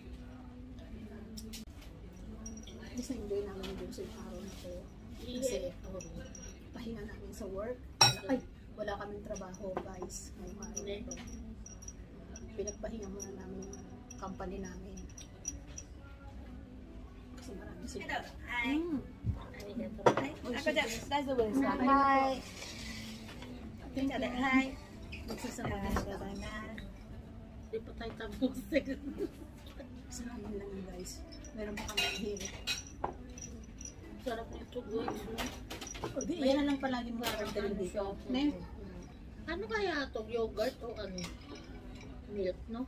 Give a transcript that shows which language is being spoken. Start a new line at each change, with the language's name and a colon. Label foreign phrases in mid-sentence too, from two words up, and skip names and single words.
Filipino: Mas na-enjoy namin yung sa araw na to. Kasi pahinga namin sa work. Ay, wala kaming trabaho guys. Ngayong araw na to. Pinagpahinga muna namin yung company namin. Kasi marami sila.
Japanese: はい。 Arigato. 赤ちゃん、大丈夫ですか。はい。
English: Thank
Japanese: じゃあね、
English: you.
Japanese: はい。
Filipino: Nagsasama
Japanese: あり
Filipino: na
Japanese: がとう
Filipino: sila.
Japanese: ございます。
Filipino: Di pa tayo tapos. Sa amin lang yun guys. Meron pa kami hirit. Sarap nito guys. O di, yan na lang palagi mo karamdaman dito. Ne? Ano kaya to? Yogurt o ano? Milk, no?